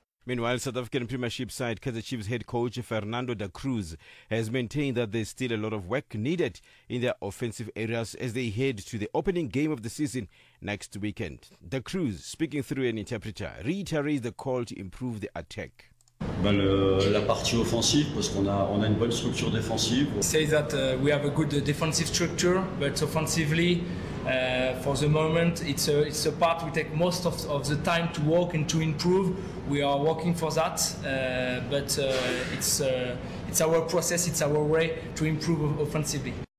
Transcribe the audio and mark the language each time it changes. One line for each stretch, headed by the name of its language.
English: Meanwhile, South African Premiership side Kaizer Chiefs head coach Fernando da Cruz has maintained that there's still a lot of work needed in their offensive areas as they head to the opening game of the season next weekend. Da Cruz, speaking through an interpreter, reiterates the call to improve the attack.
French: La partie offensive, parce qu'on a une bonne structure défensive.
English: Say that we have a good defensive structure, but offensively, for the moment, it's a part we take most of the time to work and to improve. We are working for that, but it's our process, it's our way to improve offensively.